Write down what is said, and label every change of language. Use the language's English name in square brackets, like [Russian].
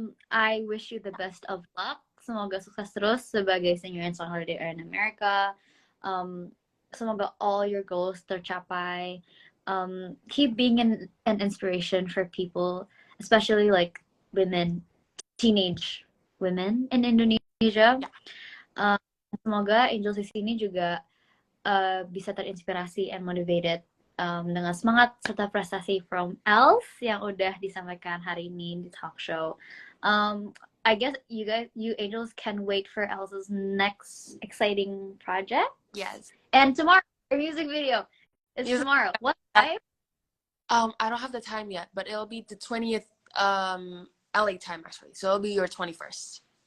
[English] I wish you the best of luck. [Indonesian] Semoga sukses terus sebagai [English] singer and songwriter in America. Semoga all your goals tercapai. Keep being an inspiration for people, especially like women, teenage women in Indonesia. Yeah. [Indonesian] Semoga Angels di sini juga bisa terinspirasi [English] and motivated [Indonesian] dengan semangat serta prestasi from Els yang udah disampaikan hari ini di talk show. [English] I guess you angels can wait for Els's next exciting project. Yes. And tomorrow, her music video is tomorrow. What time? I don't have the time yet, but it'll be the 20th LA time actually. So it'll be your 21st.